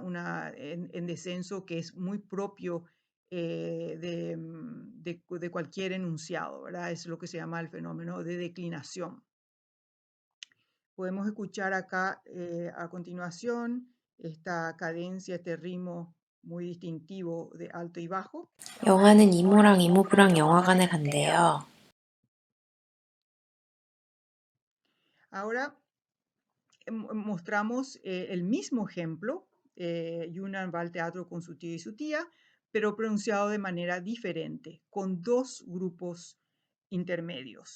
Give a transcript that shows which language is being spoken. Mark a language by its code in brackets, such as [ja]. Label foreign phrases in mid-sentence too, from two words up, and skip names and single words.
[es] En descenso que es muy propio de cualquier enunciado, ¿verdad? Es lo que se llama el fenómeno de declinación. Podemos escuchar acá a continuación esta cadencia, este ritmo muy distintivo de alto y bajo. [ko] 영아는 이모랑 이모부랑 영화관에 간대요. [es] Ahora mostramos el mismo ejemplo. Yunan va al teatro con su tío y su tía, pero pronunciado de manera diferente, con 2 grupos intermedios.